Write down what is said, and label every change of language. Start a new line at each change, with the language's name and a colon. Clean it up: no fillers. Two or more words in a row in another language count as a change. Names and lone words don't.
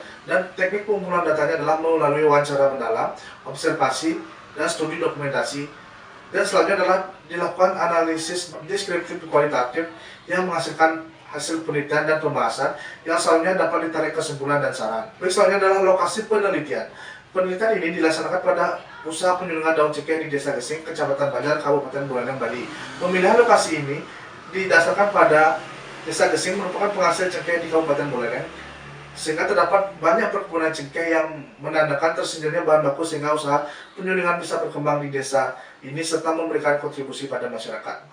Indonesian: Dan teknik pengumpulan datanya adalah melalui wawancara mendalam, observasi, dan studi dokumentasi. Dan selanjutnya adalah dilakukan analisis deskriptif kualitatif yang menghasilkan hasil penelitian dan pembahasan yang selanjutnya dapat ditarik kesimpulan dan saran. Selanjutnya adalah lokasi penelitian. Penelitian ini dilaksanakan pada usaha penyulingan daun cengkeh di Desa Gesing, Kecamatan Banjar, Kabupaten Buleleng, Bali. Pemilihan lokasi ini didasarkan pada Desa Gesing merupakan penghasil cengkeh di Kabupaten Buleleng, sehingga terdapat banyak perkebunan cengkeh yang menandakan tersedianya bahan baku sehingga usaha penyulingan bisa berkembang di desa ini serta memberikan kontribusi pada masyarakat.